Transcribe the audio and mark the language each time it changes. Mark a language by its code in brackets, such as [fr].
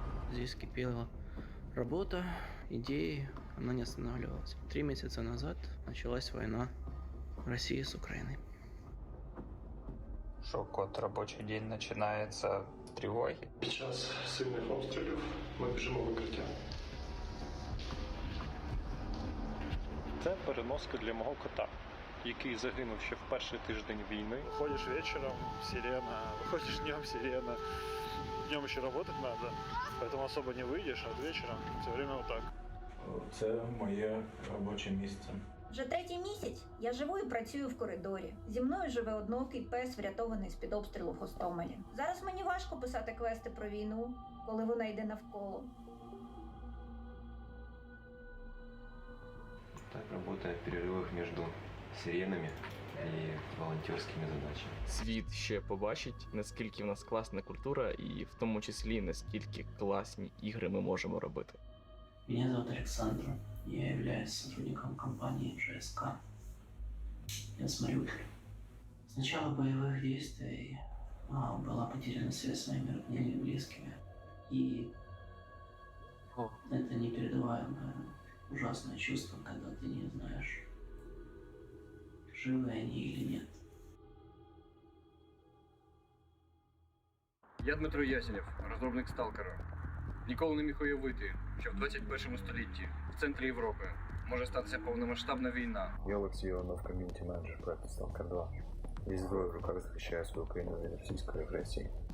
[ru] Здесь кипела работа, идеи, она не останавливалась. 3 месяца назад началась война России с Украиной. [uk] Шок от робочий день починається з тривоги. Під час сильних обстрілів ми біжимо в укриття. Це переноска для мого кота, який загинув ще в перший тиждень війни. Виходиш вечором, сирена, виходиш днем, сирена. [ru] Днем еще работать надо, поэтому особо не выйдешь, а вечером все время вот так. [uk] Це моє робоче місце. Вже 3-й місяць я живу і працюю в коридорі. Зі мною живе одноокий пес, врятований з-під обстрілу в Гостомелі. Зараз мені важко писати квести про війну, коли вона йде навколо. [ru] Так работает в перерывах между сиренами [uk] і волонтерськими задачами. Світ ще побачить, наскільки в нас класна культура, і в тому числі, наскільки класні ігри ми можемо робити. [ru] Меня зовут Александр. Я являюсь сотрудником компании ЖСК. Я с Мариуполя. С начала боевых действий была потеряна связь с моими родными и близкими. И это непередаваемое, ужасное чувство, когда ты не знаешь, живы они или нет. [uk] Я Дмитро Ясенєв, розробник Сталкера. Ніколи не міг уявити, що в 21 столітті в центрі Європи може статися повномасштабна війна. Я Олексій Іванов, ком'юніті-менеджер проекту Stalker 2. Зі зброєю в руках захищаю свою країну від російської агресії.